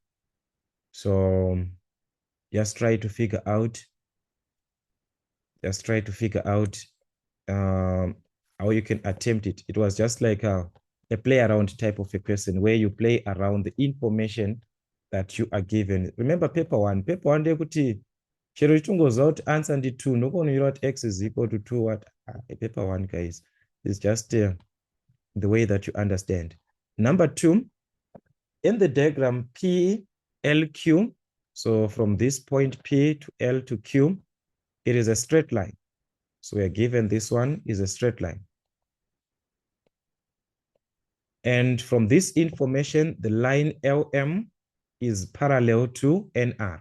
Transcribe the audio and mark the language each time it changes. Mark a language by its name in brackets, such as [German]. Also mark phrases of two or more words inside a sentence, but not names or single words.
[English] So just try to figure out how you can attempt it. It was just like a play around type of a question where you play around the information that you are given. Remember paper one day [Shona] kuti chero chitongoziva kuti answer ndi 2 ndokuonera kuti [English] x is equal to 2 what paper one, guys, is just the way that you understand. Number 2, in the diagram P, L, Q, so from this point P to L to Q, it is a straight line. So we are given this one is a straight line. And from this information, the line LM is parallel to NR.